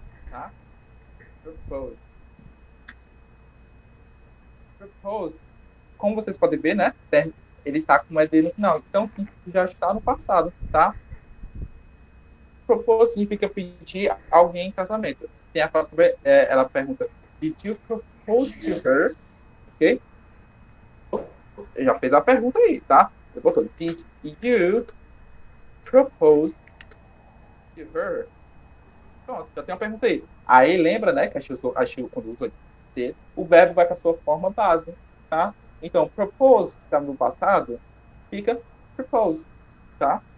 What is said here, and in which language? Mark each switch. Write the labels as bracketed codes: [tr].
[pt] Tá? Propose. Propose. Como vocês podem ver, né? Ele tá com uma ED no final. Então, sim, já está no passado, tá? Propose significa pedir alguém em casamento. Tem a frase, ela pergunta, [en] did you propose to her? Ok? [pt] Já fez a pergunta aí, tá? Ele botou, [en] did you propose to her? [pt] Pronto, já tem uma pergunta aí. Aí lembra, né, que a She quando usa did, o verbo vai para sua forma base, tá? Então, propose, que está no passado, fica propose, tá?